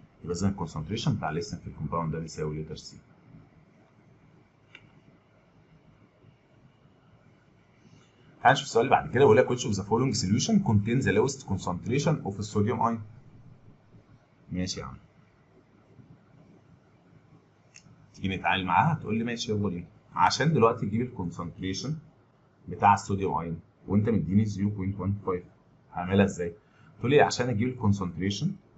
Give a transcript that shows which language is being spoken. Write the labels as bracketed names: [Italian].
[Arabic] يبقى اذا الكونسنتريشن بتاع الليثيوم في الكومباوند ده بيساوي لتر سي. هنشوف السؤال اللي بعد كده بيقول لك [English] which of the following solution contains the lowest concentration of الصوديوم ion. [Arabic] ماشي يا عم. تيجي نتعامل معاها تقول لي ماشي يلا بينا. عشان دلوقتي تجيب الكونسنتريشن بتاع الصوديوم ايون وانت مديني 0.15 هعملها ازاي؟ تقول لي عشان اجيب الكونسنتريشن